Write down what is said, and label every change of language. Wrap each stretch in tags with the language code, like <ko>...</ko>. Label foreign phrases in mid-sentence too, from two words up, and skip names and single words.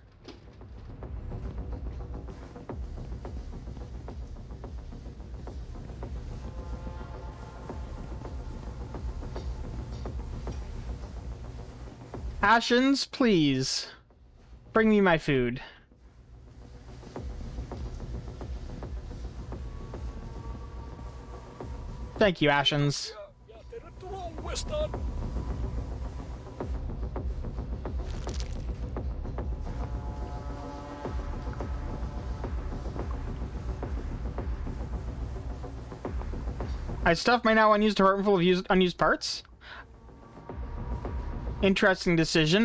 <en>Ashens, please. Bring me my food. Thank you, Ashens.</en> <fi>Ja tervetuloa uudestaan.</fi> <en>I stuffed my now unused apartment full of unused parts. Interesting decision.</en>